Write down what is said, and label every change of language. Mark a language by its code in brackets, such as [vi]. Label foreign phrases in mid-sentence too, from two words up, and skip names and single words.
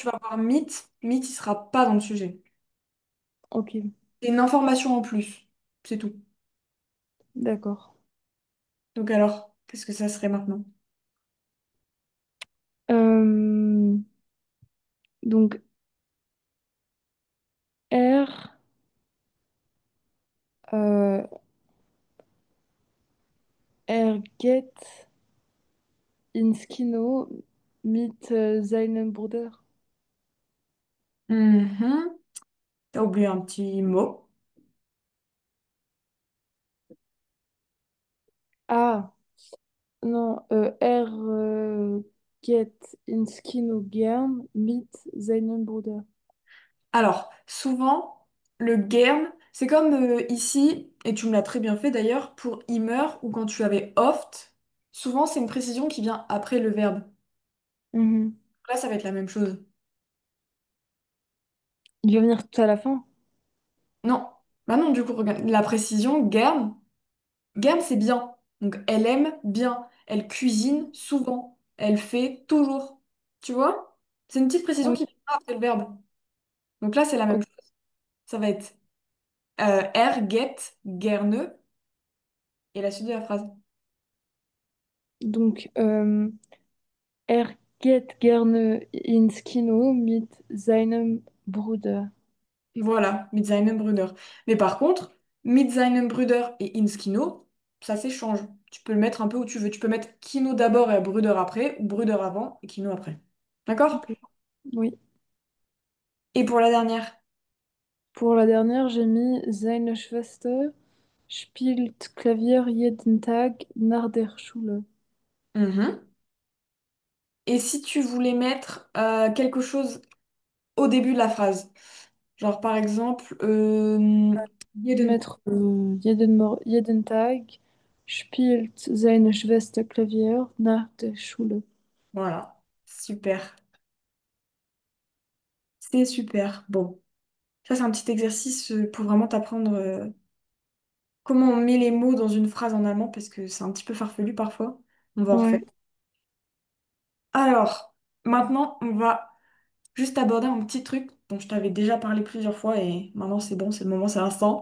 [fr] tu vas voir Mythe, Mythe, il sera pas dans le sujet. Ok, C'est une information en plus, c'est tout. d'accord. Donc alors, qu'est-ce que ça serait maintenant? Euh, donc, [de] R, euh, er geht ins Kino mit seinem Bruder. [fr] Mhm. T'as oublié un petit mot. Ah, non, [de] er geht ins Kino gern mit seinem Bruder. [fr] Alors, souvent. Le Gern, c'est comme ici, et tu me l'as très bien fait d'ailleurs, pour immer ou quand tu avais oft, souvent c'est une précision qui vient après le verbe. Mhm. Là, ça va être la même chose. Il va venir tout à la fin. Non, bah non, du coup, regarde, la précision Gern, Gern c'est bien. Donc elle aime bien, elle cuisine souvent, elle fait toujours. Tu vois? C'est une petite précision Oui, qui vient après le verbe. Donc là, c'est la même ok. chose. Ça va être get, gerne, et la suite de la phrase. Donc, [de] er geht gerne ins Kino mit seinem Bruder. Voilà, mit seinem Bruder. [fr] Mais par contre, [de] mit seinem Bruder et ins Kino, [fr] ça s'échange. Tu peux le mettre un peu où tu veux. Tu peux mettre Kino d'abord et Bruder après, ou Bruder avant et Kino après. D'accord? Ok. Oui. Et pour la dernière. Pour la dernière, j'ai mis [de] seine Schwester spielt Klavier jeden Tag nach der Schule. Mhm. [fr] Et si tu voulais mettre quelque chose au début de la phrase, genre par exemple, jeden. [de] Mettre jeden Tag spielt seine Schwester Klavier nach der Schule. [fr] Voilà, super. C'est super. Bon, ça c'est un petit exercice pour vraiment t'apprendre comment on met les mots dans une phrase en allemand, parce que c'est un petit peu farfelu parfois. On va en refaire. Ouais. Alors, maintenant, on va juste aborder un petit truc dont je t'avais déjà parlé plusieurs fois et maintenant c'est bon, c'est le moment, c'est l'instant.